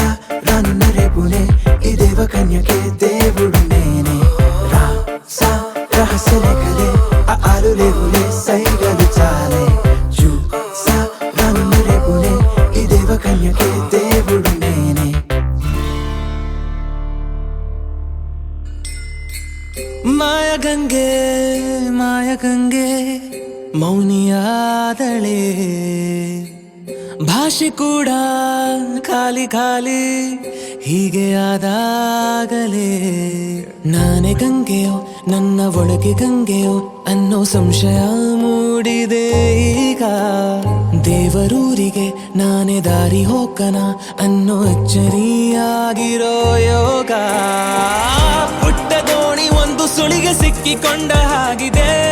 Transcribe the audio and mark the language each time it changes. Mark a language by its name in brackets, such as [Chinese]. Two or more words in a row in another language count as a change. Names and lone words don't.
[Telugu] రానున్న రేపునే ఈ దేవ కన్యకే దేవుడు నేనే రాసా రహస్యలే కలే ఆలు లేవులే సైగలు చాలే చూసా రానున్న రేపునే ఈ దేవ కన్యకే దేవుడు నేనే [Kannada] ಮಾಯಗಂಗೆ ಮೌನಿಯಾದಳೆ ಭಾಷೆ ಕೂಡ ಖಾಲಿ ಖಾಲಿ ಹೀಗೆ ಆದಾಗಲೇ ನಾನೇ ಗಂಗೆಯೋ ನನ್ನ ಒಳಗೆ ಗಂಗೆಯೋ ಅನ್ನೋ ಸಂಶಯ ಮೂಡಿದೆ ಈಗ ದೇವರೂರಿಗೆ ನಾನೇ ದಾರಿ ಹೋಗನ ಅನ್ನೋ ಅಚ್ಚರಿಯಾಗಿರೋ ಯೋಗ ಪುಟ್ಟ ದೋಣಿ ಒಂದು ಸುಳಿಗೆ ಸಿಕ್ಕಿಕೊಂಡ ಹಾಗಿದೆ